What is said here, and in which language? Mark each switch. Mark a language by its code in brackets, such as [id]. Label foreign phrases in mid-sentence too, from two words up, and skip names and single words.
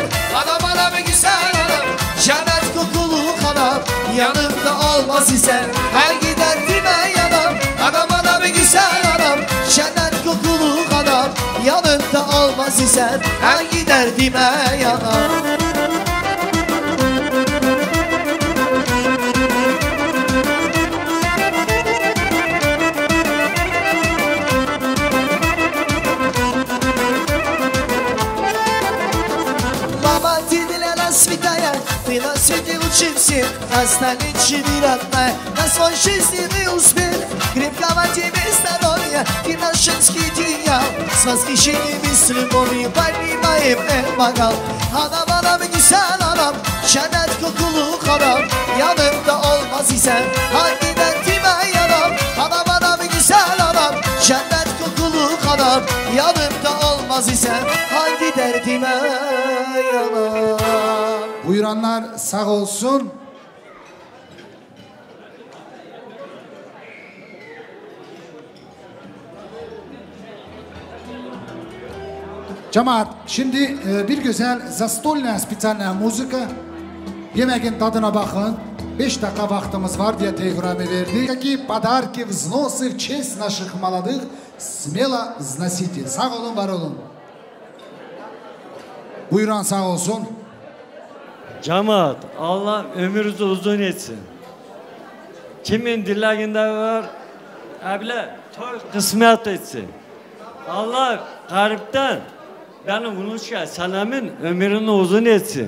[tr] Anam anam güzel anam, cennet kokulu kanam. Yanımda olmaz isen hangi derdime yanam. Anam anam güzel anam, cennet kokulu kanam. Yanımda olmaz isen hangi derdime yanam. [ru] Мама, ты для нас святая, ты на свете лучше всех. На столетие родная, на свой жизненный успех. Крепкого тебе здоровья, ты наш женский идеал. С восхищением и с любовью поднимаем этот бокал. [tr] Anam anam güzel anam, cennet kokulu kanam. Yanımda olmaz isen hangi derdime yanam. Anam anam güzel anam, cennet kokulu kanam. Yanımda olmaz isen hangi derdime yanam. Buyuranlar sağ olsun. Cemaat, şimdi bir güzel [ru] застольная специальная музыка. [tr] Yemeğin tadına bakın. 5 dakika vaktimiz var diye tekrarımı verdik. [ru] Какие подарки, взносы в честь наших молодых смело взносите. [tr] Sağ olun, var olun. Buyuran sağ olsun. Cemaat, Allah ömrünüzü uzun etsin. Kimin dileğinde var, abla kısmet etsin. Allah garipten benim Unuşka Sanem'in ömrünü uzun etsin.